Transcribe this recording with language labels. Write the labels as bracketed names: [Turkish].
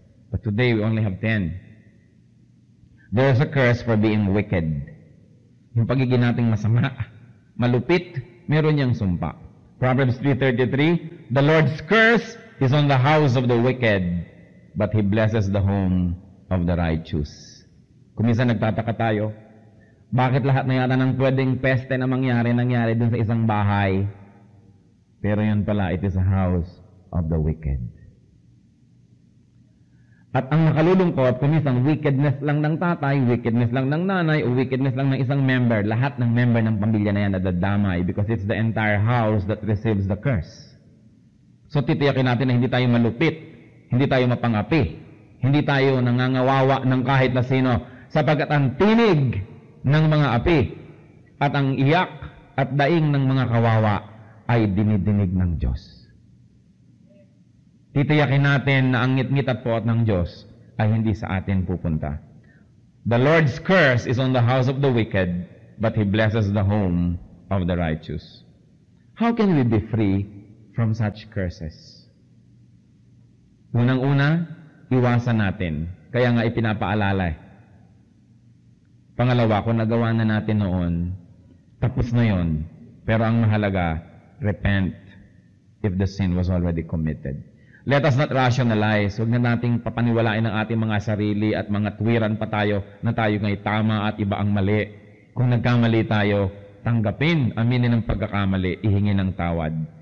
[English] But today, we only have 10. There is a curse for being wicked. [Filipino] Yung pagiging nating masama, malupit, meron niyang sumpa. [English] Proverbs 3:33, the Lord's curse is on the house of the wicked, but He blesses the home of the righteous. [Filipino] Kung minsan nagtataka tayo, bakit lahat na yata ng pwedeng peste na nangyari dun sa isang bahay? Pero yun pala, [English] it is a house of the wicked. [Filipino] At ang nakalulungkot, kung minsan wickedness lang ng tatay, wickedness lang ng nanay, o wickedness lang ng isang member, lahat ng member ng pamilya na yan nadadamay [English] because it's the entire house that receives the curse. [Filipino] So titiyakin natin na hindi tayo malupit, hindi tayo mapangapi, hindi tayo nangangawawa ng kahit na sino, sapagkat ang tinig ng mga api at ang iyak at daing ng mga kawawa ay dinidinig ng Diyos. Titiyakin natin na ang ngit-ngit at puot ng Diyos ay hindi sa atin pupunta. [English] The Lord's curse is on the house of the wicked, but He blesses the home of the righteous. How can we be free from such curses? [Filipino] Unang-una, iwasan natin. Kaya nga ipinapaalala. Pangalawa, kung nagawa na natin noon, tapos na yon. Pero ang mahalaga, [English] repent if the sin was already committed. Let us not rationalize. [Filipino] Huwag na nating papaniwalain ang ating mga sarili at mga tuwiran pa tayo na tayo nga'y tama at iba ang mali. Kung nagkamali tayo, tanggapin, aminin ang pagkakamali, ihingi ng tawad.